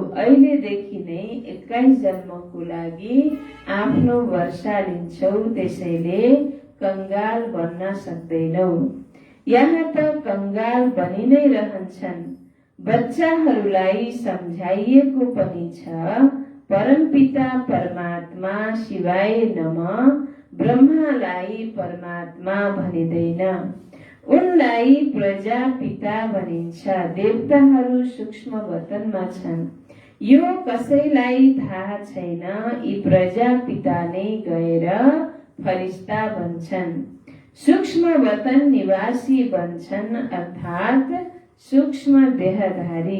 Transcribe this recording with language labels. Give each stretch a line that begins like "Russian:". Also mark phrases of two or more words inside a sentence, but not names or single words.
Nepali: अहिलेदेखि नै 21 जन्मको लागि आफ्नो वर्षा लिन्छौ, त्यसैले कंगाल बन्न सक्दैनौ। यहाँ त कंगाल बनि नै रहन्छन्। बच्चाहरूलाई सम्झाइएको पनि छ, परमपिता परमात्मा
Sanskrit: शिवाय नमः।
Nepali: ब्रह्मालाई परमात्मा भनिदैन, उनलाई प्रजापिता भनिन्छ। देवताहरू सूक्ष्म वतनमा छन्, यो कसैलाई थाहा छैन। यी प्रजापिता नै गएर फरिस्ता बन्छन्, सूक्ष्म वतन निवासी बन्छन्, अर्थात् सूक्ष्म देहधारी।